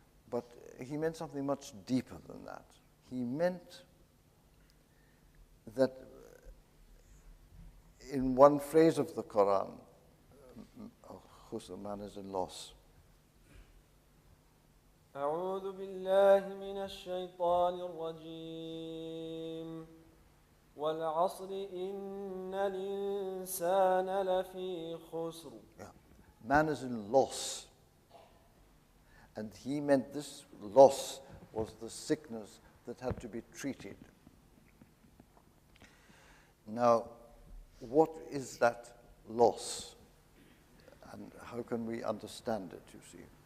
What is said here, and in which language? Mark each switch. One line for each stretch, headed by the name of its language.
English: But he meant something much deeper than that. He meant that in one phrase of the Quran, man is in loss.
Arabic: أعوذ بالله من الشيطان الرجيم والعصر إن الإنسان لفي خسر.
English: Man is in loss. And he meant this loss was the sickness that had to be treated. Now, what is that loss? And how can we understand it, you see?